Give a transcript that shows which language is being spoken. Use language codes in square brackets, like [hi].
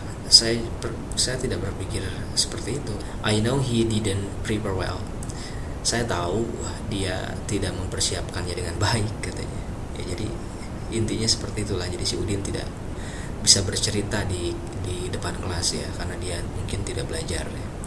[id] Saya tidak berpikir seperti itu. [en] I know he didn't prepare well. [id] Saya tahu dia tidak mempersiapkannya dengan baik, katanya. Ya, jadi intinya seperti itulah. Jadi si Udin tidak bisa bercerita di depan kelas ya, karena dia mungkin tidak belajar ya.